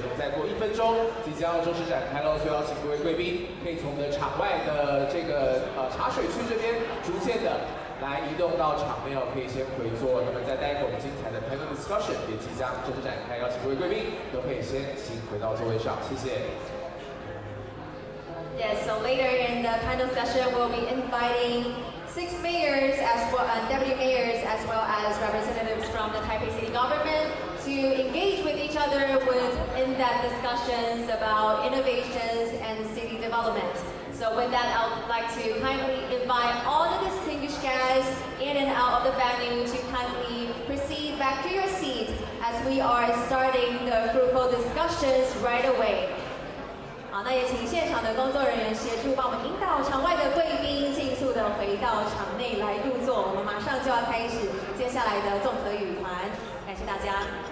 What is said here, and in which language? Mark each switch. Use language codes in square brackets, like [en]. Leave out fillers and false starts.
[zh] 那么再过1分钟，即将要正式展开喽，所以邀请各位贵宾可以从我们的场外的这个茶水区这边逐渐的来移动到场内哦，可以先回座。那么在待会我们精彩的 panel discussion 也即将正式展开，邀请各位贵宾都可以先请回到座位上，谢谢。 [en] Yes, so later in the panel session, we'll be inviting 6 mayors as well, deputy mayors, as well as representatives from the Taipei City government to engage with each other with in-depth discussions about innovations and city development. So with that, I would like to kindly invite all the distinguished guests in and out of the venue to kindly proceed back to your seat as we are starting the fruitful discussions right away. [zh] 好，那也请现场的工作人员协助帮我们引导场外的贵宾尽速的回到场内来入座。我们马上就要开始接下来的综合语团，感谢大家。